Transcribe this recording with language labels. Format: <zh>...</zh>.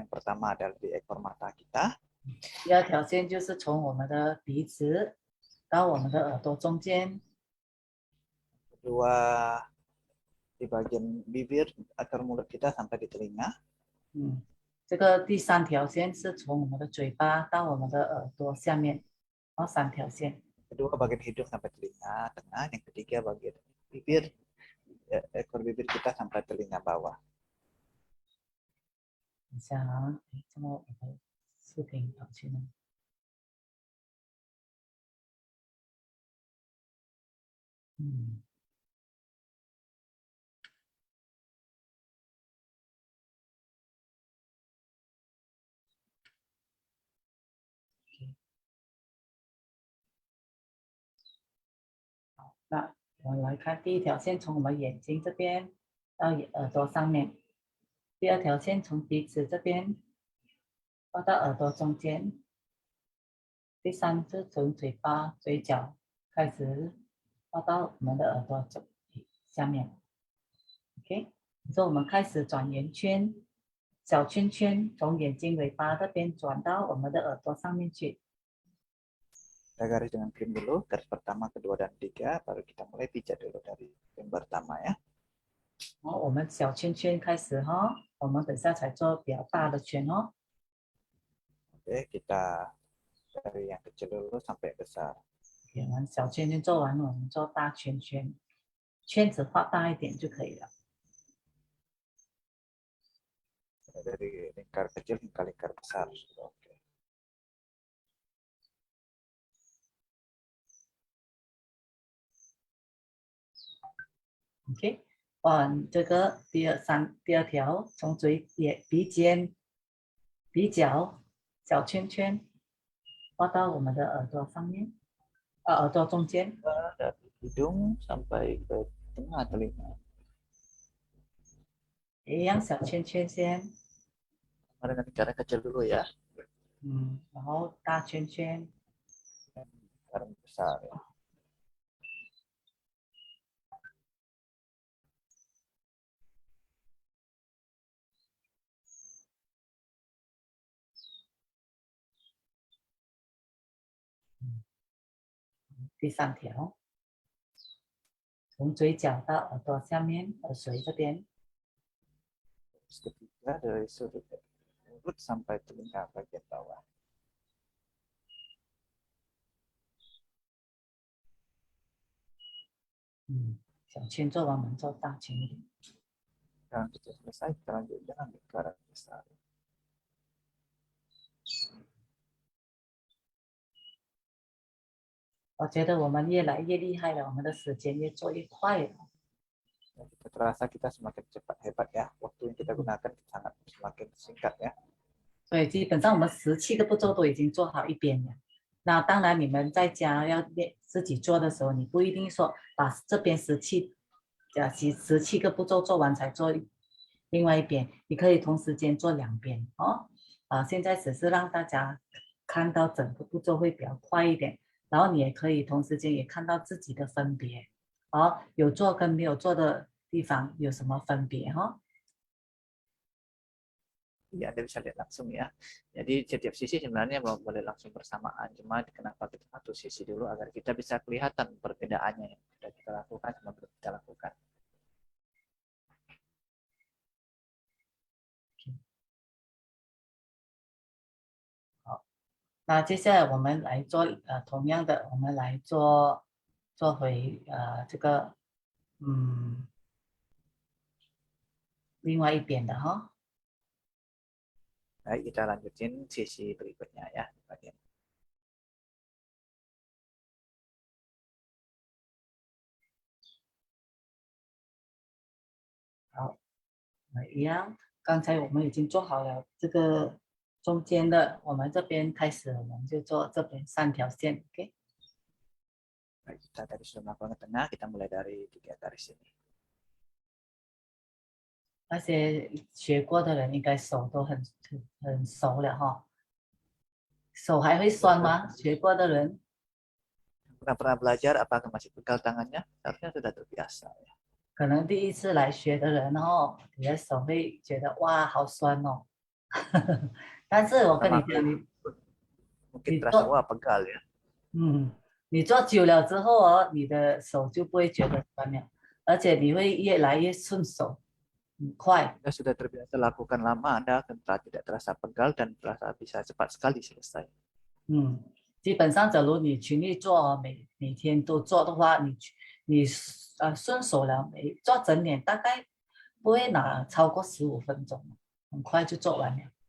<id>Yang pertama adalah di ekor mata kita.</id> <zh>第二条线就是从我们的鼻子到我们的耳朵中间。</zh> <id>Kedua di bagian bibir akar mulut kita sampai di telinga.</id> <zh>这个第三条线是从我们的嘴巴到我们的耳朵下面，然后三条线。</zh> <id>Kedua bagian hidung sampai telinga tengah. Yang ketiga bagian bibir, ekor bibir kita sampai telinga bawah.</id> <zh>等一下啊，怎么我的视频跑去呢？那我们来看第一条线从我们眼睛这边到耳朵上面，第二条线从鼻子这边画到耳朵中间，第三是从嘴巴嘴角开始画到我们的耳朵下面。 OK， 所以我们开始转圆圈，小圈圈从眼睛尾巴这边转到我们的耳朵上面去。</zh> <id>Kita garis dengan krim dulu, garis pertama, kedua, dan tiga. Baru kita mulai pijat dulu dari krim pertama ya.</id> <zh>然后我们小圈圈开始哈，我们等下才做比较大的圈哦。</zh> <id>Oke, kita dari yang kecil dulu sampai besar.</id> <zh>我们小圈圈做完了，我们做大圈圈，圈子画大一点就可以了。</zh> <id>Dari lingkar kecil hingga lingkar besar. Oke.</id> <zh>OK， 画完这个第二条，从鼻尖、鼻角小圈圈画到我们的耳朵上面，耳朵中间。</zh> <id>Dari hidung sampai ke tengah telinga.</id> <zh>一样小圈圈先，</zh> <id>Dengan lingkaran kecil dulu ya.</id> <zh>然后大圈圈，</zh> <id>Lingkaran besar ya.</id> <zh>-第三条，从嘴角到耳朵下面，耳垂这边。</zh> <id>Ketiga dari sudut mulut sampai telinga bagian bawah.</id> <zh>小圈做完，我们做大圈一点。</zh> <id>Lingkaran kecil selesai, kita lanjut dengan lingkaran besar.</id> <zh>我觉得我们越来越厉害了，我们的时间越做越快了。</zh> <id>Kita terasa kita semakin cepat hebat ya. Waktu yang kita gunakan sangat semakin singkat ya.</id> <zh>所以基本上我们17个步骤都已经做好一遍了。那当然，你们在家要自己做的时候，你不一定说把这边17个步骤做完才做另外一边，你可以同时间做2边哦。现在只是让大家看到整个步骤会比较快一点，然后你也可以同时间也看到自己的分别，有做跟没有做的地方有什么分别哈。</zh> <id>Ya, Anda bisa lihat langsung ya. Jadi setiap sisi sebenarnya boleh langsung bersamaan. Cuma kenapa kita satu sisi dulu agar kita bisa kelihatan perbedaannya yang sudah kita lakukan sama belum kita lakukan.</id> <zh>好，那接下来我们来做同样的，我们来做回这个另外一边的哈。</zh> <id>Baik, kita lanjutin sisi berikutnya ya. Bagian.</id> <zh>好，一样，刚才我们已经做好了这个中间的，我们这边开始，我们就做这边3条线 ，OK。</zh> <id>Baik, kita tadi sudah melakukan ke tengah, kita mulai dari 3 garis ini.</id> <zh>那些学过的人应该手都很熟了哈。手还会酸吗？学过的人</zh> <id>Pernah belajar, apakah masih pegal tangannya? Seharusnya sudah terbiasa ya.</id> <zh>可能第一次来学的人哦，你的手会觉得哇好酸哦。但是我跟</zh> <id>Pertama</id> <zh>你讲，</zh> <id>mungkin</id> <zh>你</zh> <id>terasa</id> <zh>做</zh> <id>wah pegal ya.</id> <zh>你做久了之后哦，你的手就不会觉得酸了，而且你会越来越顺手，很快。</zh> <id>Anda sudah terbiasa lakukan lama, Anda akan tidak terasa pegal dan terasa bisa cepat sekali selesai.</id> <zh>基本上，假如你群力做哦，每天都做的话，你顺手了，做整点大概不会拿超过15分钟，很快就做完了。</zh>